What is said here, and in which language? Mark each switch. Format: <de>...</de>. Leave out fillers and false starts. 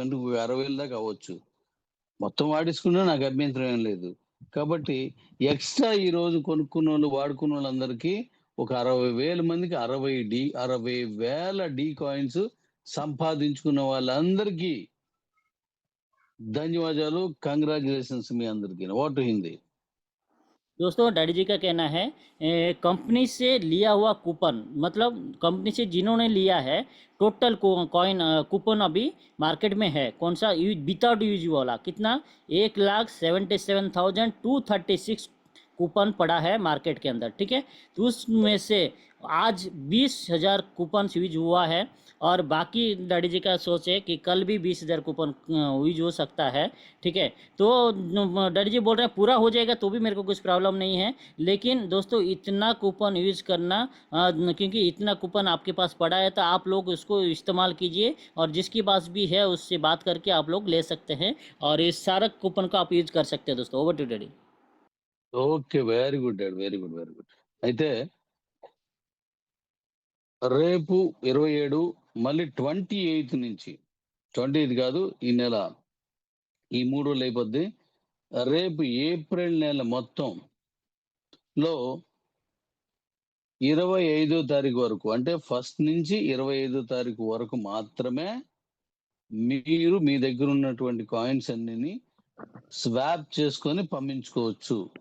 <te>అంటే 60,000 దాకా అవ్వచ్చు. మొత్తం వాడేసుకున్నా నాకు అభ్యంతరం ఏం లేదు. కాబట్టి ఎక్స్ట్రా ఈరోజు కొనుక్కున్నోళ్ళు, వాడుకున్నోళ్ళందరికీ ఒక 60,000 మందికి 60,000 డీ కాయిన్స్ సంపాదించుకున్న వాళ్ళందరికీ ధన్యవాదాలు.</te> <en>congratulations</en> <te>మీ అందరికీ.</te> <en>Over to Hindi.</en> <hi>दोस्तों डैडी जी का कहना है कंपनी से लिया हुआ कूपन मतलब कंपनी से जिन्होंने लिया है टोटल कॉइन कूपन अभी मार्केट में है कौन सा विदाउट यूज वाला कितना 1,77,236 कूपन पड़ा है मार्केट के अंदर, ठीक है। तो उसमें से आज 20,000 कूपन यूज हुआ है और बाकी डैडी जी का सोच है कि कल भी 20,000 कूपन यूज हो सकता है, ठीक है। तो डैडी जी बोल रहे हैं पूरा हो जाएगा तो भी मेरे को कुछ प्रॉब्लम नहीं है, लेकिन दोस्तों इतना कूपन यूज करना क्योंकि इतना कूपन आपके पास पड़ा है तो आप लोग उसको इस्तेमाल कीजिए और जिसके पास भी है उससे बात करके आप लोग ले सकते हैं और इस सारा कूपन को आप यूज कर सकते हैं दोस्तों।</hi> <en>Over to daddy. Okay. Very good dad. Very good. Very good.</en> <te>అయితే రేపు 27 మళ్ళీ 28 నుంచి 28 కాదు ఈ నెల ఈ 3 రోజులు అయిపోద్ది. రేపు ఏప్రిల్ నెల మొత్తంలో 25వ తారీఖు వరకు అంటే ఫస్ట్ నుంచి 25వ తారీఖు వరకు మాత్రమే మీరు మీ దగ్గర ఉన్నటువంటి కాయిన్స్ అన్నిని స్వాప్ చేసుకొని పంపించుకోవచ్చు.</te>